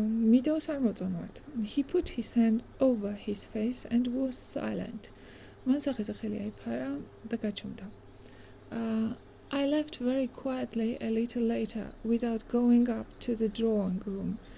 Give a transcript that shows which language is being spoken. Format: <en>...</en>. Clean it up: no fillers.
<en>Meadows</en> <ka>არ მოწონვართ.</ka> <en>He put his hand over his face and was silent.</en> <ka>მან სახეზე ხელი აიფარა და გაჩუმდა.</ka> <en>I left very quietly a little later without going up to the drawing room.</en>